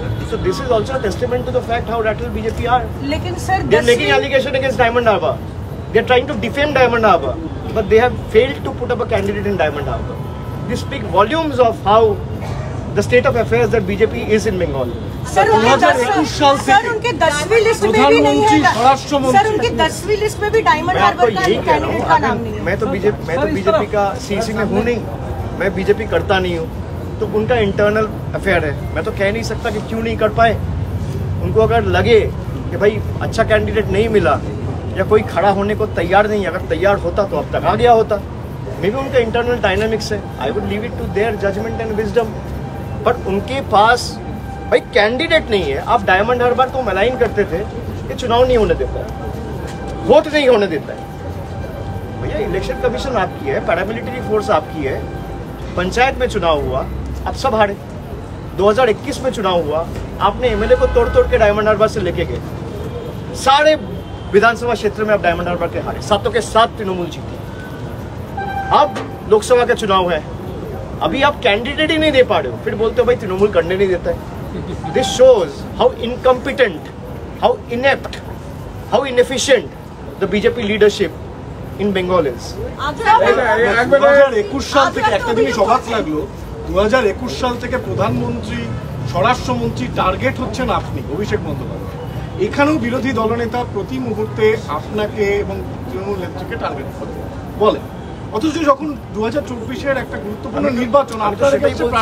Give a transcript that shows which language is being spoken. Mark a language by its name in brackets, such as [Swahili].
[English] So this is also a testament to the fact how rattled BJP are. [Hindi] लेकिन sir [English] They're making allegation against Diamond Harbour. They're trying to defame Diamond Harbour, but they have failed to put up a candidate in Diamond Harbour. This speaks volumes of how the state of affairs that BJP is in Bengal. [Hindi] Sir उनके 10वीं list में भी नहीं है। Sir उनकी 10वीं list में भी डायमंड हार्बर का कैंडिडेट का नाम नहीं है। मैं तो बीजेपी का सीसी में हूँ नहीं, मैं बीजेपी करता नहीं हूँ, तो उनका इंटरनल अफेयर है। मैं तो कह नहीं सकता कि क्यों नहीं कर पाए। उनको अगर लगे कि भाई अच्छा कैंडिडेट नहीं मिला या कोई खड़ा होने को तैयार नहीं, अगर तैयार होता तो अब तक आ गया होता। [English] maybe [Hindi] उनका [English] Internal dynamics है। I would leave it to their judgement and wisdom. [Hindi] पर उनके पास भाई कैंडिडेट नहीं है। आप डायमंड हार्बर को अलाइन करते थे, ये चुनाव नहीं होने देता है, वोट नहीं होने देता है। भैया इलेक्शन कमीशन आपकी है, पैरामिलिट्री फोर्स आपकी है। पंचायत में चुनाव हुआ, आप सब हारे। 2021 में चुनाव हुआ, आपने एमएलए को तोड़ तोड़ के डायमंड हार्बर से लेके गए। सारे विधानसभा क्षेत्र में आप डायमंड हार्बर के हारे, 7 के 7 तृणमूल जीती। अब लोकसभा का चुनाव है, अभी आप कैंडिडेट ही नहीं दे पा रहे हो, फिर बोलते हो भाई तृणमूल करने नहीं देता है। [English] This shows how incompetent, how inept, how inefficient the BJP leadership in Bengal is. [Bangla] 2021 সাল থেকে একটা জিনিস অবাক লাগলো, 2021 সাল থেকে প্রধানমন্ত্রী, স্বরাষ্ট্রমন্ত্রী টার্গেট হচ্ছেন আপনি, অভিষেক বন্দ্যোপাধ্যায়। এখানেও বিরোধী দলনেতা প্রতি মুহূর্তে আপনাকে এবং তৃণমূল নেত্রীকে টার্গেট বলে, অথচ যখন 2024-এর একটা গুরুত্বপূর্ণ নির্বাচন আপনাদের কাছে